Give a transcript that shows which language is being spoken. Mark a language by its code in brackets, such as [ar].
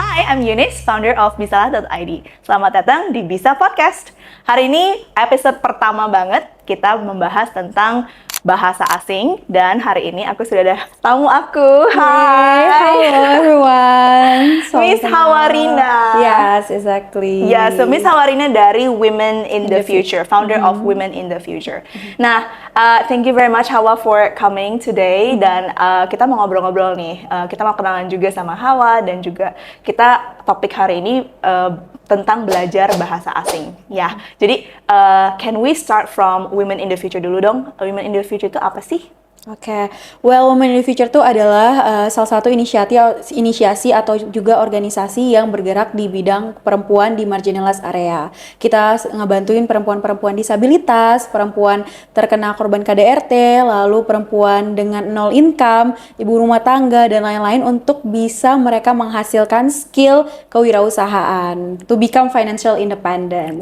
[en] I'm Eunice, founder of Bisalah.id. [id] Selamat datang di Bisa Podcast. Hari ini episode pertama banget, kita membahas tentang bahasa asing, dan hari ini aku sudah ada tamu aku. [en] Hi, hello everyone. Miss Hawarina. Yes, exactly. Yeah, so Miss Hawarina dari Women in the Future, founder of Women in the Future. [id] Nah, thank you very much Hawa for coming today, dan kita mau ngobrol-ngobrol nih. Kita mau kenalan juga sama Hawa, dan juga kita topik hari ini tentang belajar bahasa asing. Ya, jadi can we start from Women in the Future dulu dong? Women in the Future itu apa sih? Oke, well, Women in the Future itu adalah salah satu inisiasi atau juga organisasi yang bergerak di bidang perempuan di marginalized area. Kita ngebantuin perempuan-perempuan disabilitas, perempuan terkena korban KDRT, lalu perempuan dengan nol income, ibu rumah tangga, dan lain-lain untuk bisa mereka menghasilkan skill kewirausahaan, to become financial independence.